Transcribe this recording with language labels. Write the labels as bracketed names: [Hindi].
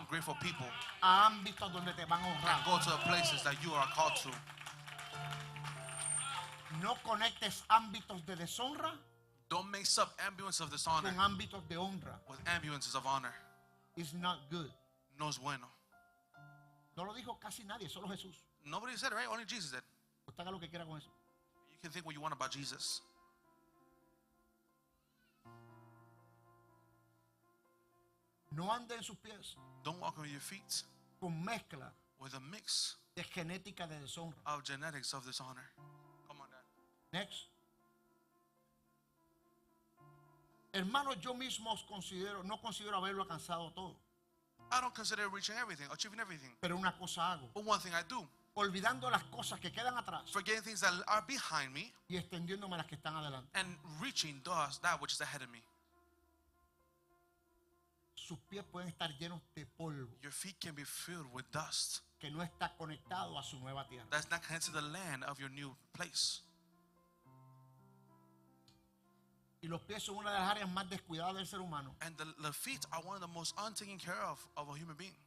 [English] ungrateful people [Spanish] a ámbitos donde te van a [English] and [Spanish] honrar. [English] go to the places that you are called to. [Spanish] No conectes ámbitos de deshonra [English] Don't mix up ambulances of dishonor [Spanish] con ámbitos de honra. [English] with ambulances of honor. It's not good. [Spanish] No es bueno. No lo dijo casi nadie, solo Jesús. [English] Nobody said it, right? Only Jesus did. [Spanish] Usted haga lo que quiera con eso. [English] You can think what you want about Jesus. [Spanish] No ande en sus pies [English] Don't walk on your feet [Spanish] con mezcla [English] with a mix [Spanish] de genética de deshonra. [English] of genetics of dishonor. Come on, Dad. Next. [Spanish] Hermanos, yo mismo no considero haberlo alcanzado todo. [English] I don't consider reaching everything, achieving everything. [Spanish] Pero una cosa hago, [English] But one thing I do, [Spanish] olvidando las cosas que quedan atrás [English] forgetting things that are behind me [Spanish] y extendiéndome a las que están adelante. [English] and reaching that which is ahead of me. [Spanish] Sus pies pueden estar llenos de polvo [English] Your feet can be filled with dust [Spanish] que no está conectado a su nueva tierra. [English] that's not connected to the land of your new place. [Spanish] Y los pies son una de las áreas más descuidadas del ser humano. [English] And the feet are one of the most untaken care of a human being.